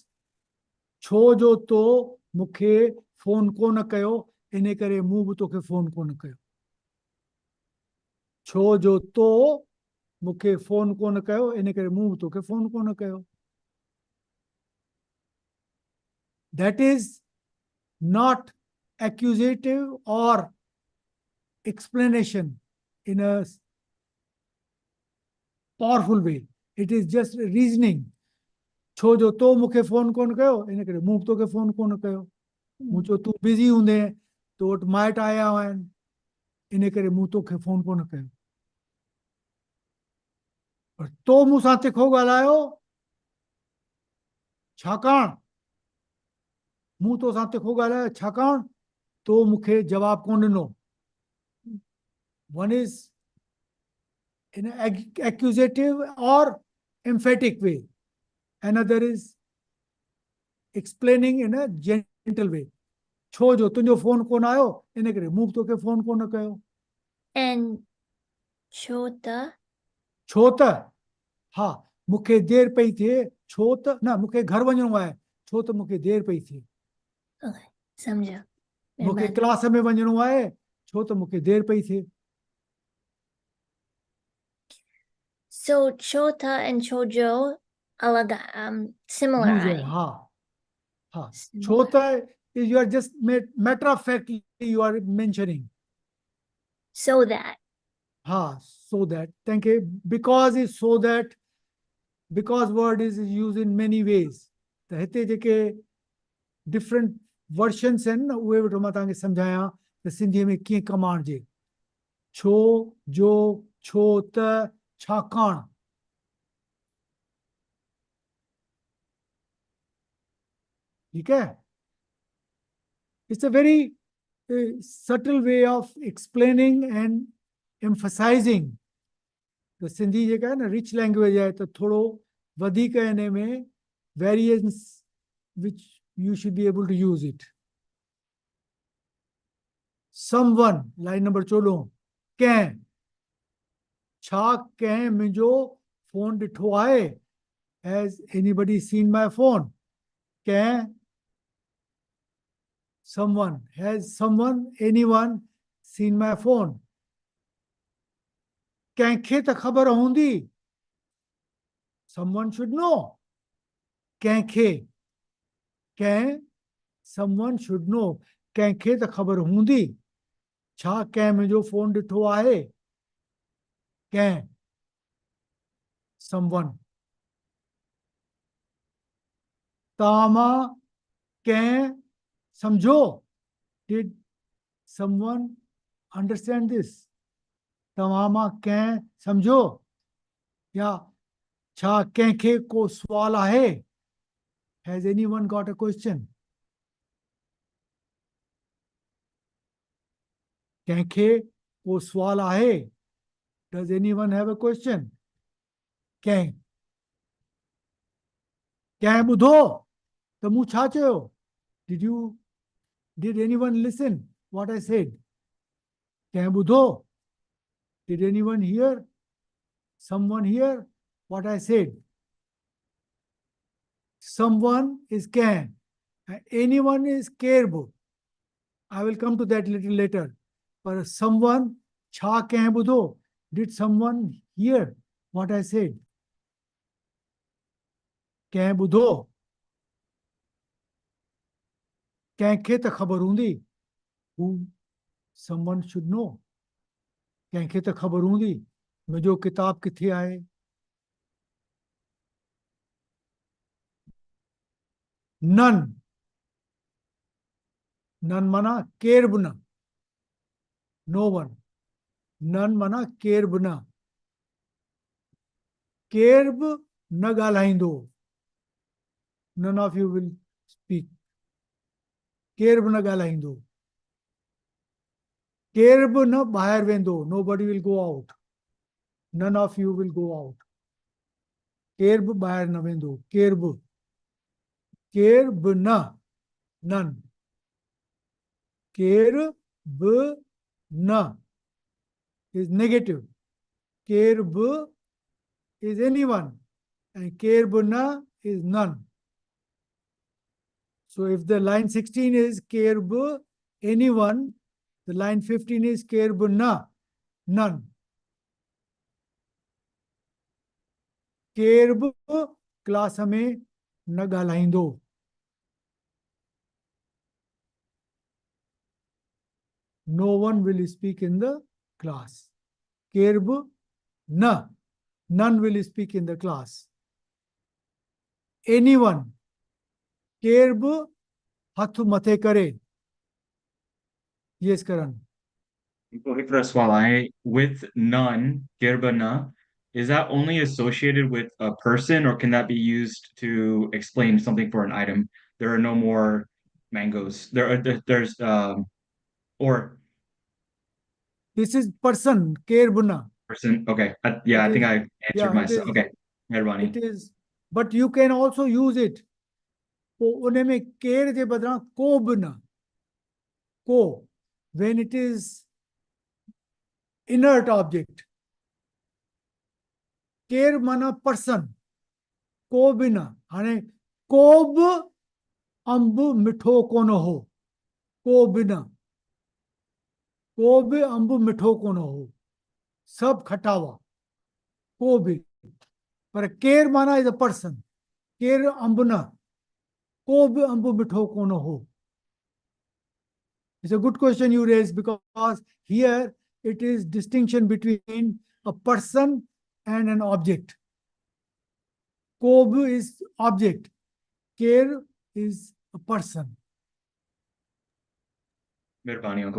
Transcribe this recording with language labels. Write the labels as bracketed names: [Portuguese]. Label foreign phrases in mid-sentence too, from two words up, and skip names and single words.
[Sindhi] छो जो तो मूंखे फोन कोन कयो, इन करे मूं बि तोखे फोन कोन कयो. छो जो तो मूंखे फोन कोन कयो, इन करे मूं बि तोखे फोन कोन कयो. [English] That is not accusative or explanation in a powerful way. It is just reasoning. [Sindhi] छो जो तो मूंखे फोन कोन कयो, इन करे मूं बि तोखे फोन कोन कयो. मूं चयो तूं बिज़ी हूंदे, तो वटि माइट आया हुआ आहिनि, इन करे मूं तोखे फोन कोन कयो. पर तो मूंसां तिखो ॻाल्हायो, छाकाणि. मूं तोसां तिखो ॻाल्हायो छाकाणि तो मूंखे जवाब कोन ॾिनो. [English] One is in an accusative or emphatic way. Another is explaining in a gentle way. [Sindhi] छो जो तुंहिंजो फोन कोन आयो, इन करे मूं बि तोखे फोन कोन कयो. and छो त. छो त, हा, मूंखे देरि पई थिए, छो त न, मूंखे घर वञिणो आहे, छो त मूंखे देरि पई थिए. Okay, सम्झा. मूंखे महिरबानी। क्लास में वञिणो आहे छो त मूंखे देरि पई थिए. [English] So chota and chojo alag similar [Hindi] यूज़ है. [Sindhi] आहिनि. हाँ हाँ. छो [English] Similar. त you are just matter of factly you are mentioning. So that. हाँ, so that. Thank you. Because is so that. Because word is used in many ways. [Sindhi] त हिते जेके [English] different versions [Sindhi] आहिनि न उहे वटि मां तव्हांखे सम्झायां त सिंधीअ में कीअं कमु आणिजे. छो, जो, छो त, छाकाणि. [Hindi] ठीक है. [English] It's a very subtle way of explaining and emphasizing. [Sindhi] त सिंधी जेका आहे न [English] rich language [Sindhi] आहे त थोरो वधीक हिन में वेरिएंस [English] which you should be able to use it. Someone, line number 14. [Sindhi] कंहिं. छा कंहिं मुंहिंजो फोन ॾिठो आहे? [English] Has anybody seen my phone? [Sindhi] कंहिं. Someone. [English] Has someone, anyone seen my phone? [Sindhi] कंहिंखे त ख़बर हूंदी. [English] Someone should know. [Sindhi] कंहिंखे. कंहिं. [English] Someone should know. [Sindhi] कंहिंखे त ख़बर हूंदी. छा कंहिं मुंहिंजो फोन ॾिठो आहे? कंहिं. Someone. तव्हां मां कंहिं सम्झो. [English] Did someone understand this? [Sindhi] तव्हां मां कंहिं सम्झो. या छा कंहिंखे को सुवाल आहे? [English] Has anyone got a question? [Sindhi] कंहिंखे को सुवाल आहे? [English] Does anyone have a question? [Sindhi] कंहिं. कंहिं ॿुधो त मूं छा चयो? [English] Did anyone listen what I said? [Sindhi] कंहिं ॿुधो? [English] Did anyone hear? Someone hear what I said? Someone is can. Anyone is careable. I will come to that little later. But someone, [Sindhi] छा कह बुधो. [English] Did someone hear what I said? [Sindhi] कह बुधो. कंहिंखे त ख़बर हूंदी. [English] Who someone should know. [Sindhi] कंहिंखे त ख़बर हूंदी. मुंहिंजो किताब किथे आहे? [English] None. [Sindhi] None माना केर बि न. [English] No one. [Sindhi] None माना केर बि न. केर बि न ॻाल्हाईंदो. [English] None of you will speak. [Sindhi] केर बि न ॻाल्हाईंदो. केर बि न ॿाहिरि वेंदो. [English] Nobody will go out. None of you will go out. [Sindhi] केर बि ॿाहिरि न वेंदो. केर बि. केर बि न. None. केर बि न [English] is negative. [Sindhi] केर बि [English] is anyone. And [Sindhi] केर बि न [English] is none. So if the line 16 is [Sindhi] केर बि [English] anyone, the line 15 is [Sindhi] केर बि न [English] none. [Sindhi] केर बि क्लास में न ॻाल्हाईंदो. [English] No one will speak in the class. [Sindhi] केर बि न. [English] None will speak in the class. Anyone. [Sindhi] केर बि हथ मथे करे. [English] Yes, Karan. With none, gerbana, is that only associated with a person or can that be used to explain something for an item? There are no more mangoes. There's or This is person. [Sindhi] केर बि न. [English] person. Okay. Yeah, I think I answered Yeah, it myself. is. Okay. Meherbani. It is. But you can also use it. [Sindhi] उन्हें में केर जे बदरां को बि न. को. [English] When it is inert object. [Sindhi] केर माना person. को बि न. हाणे को बि अंब मिठो कोन हो. को बि न, को बि अंब मिठो कोन हो, सब खटा हुआ, को बि, पर केर माना [English] is a person, [Sindhi] केर अंब न, को बि अंब मिठो कोन हो. [English] It's a good question you raise, because here it is distinction between a person and an object. Kob is object, care is a person. [Sindhi] मेहरबानी अंकल.